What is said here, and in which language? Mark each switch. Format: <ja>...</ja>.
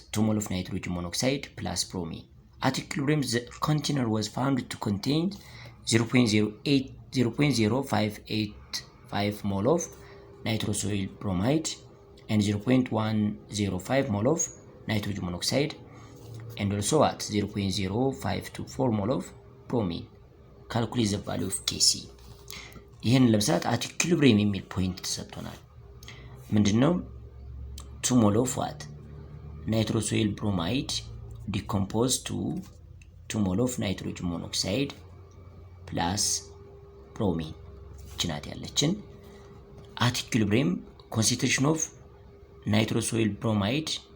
<en>2 mole of nitrogen monoxide plus bromine. At equilibrium the container was found to contain 0.0585 mole of nitrosyl bromide and 0.105 mole of nitrogen monoxide and also at 0.0524 mole of bromine. Calculate the value of Kc.</en> <am>ይህን ለምሳሌ</am> <en>at equilibrium</en> <am>የሚል ፖይንት ተሰጥቶናል። ምንድነው?</am> <en>2 mole of what? nitrosyl bromide decomposed to 2 mole of nitrogen monoxide plus bromine</en> <am>ችናት ያለችን</am> <en>at equilibrium concentration of nitrosyl bromide</en>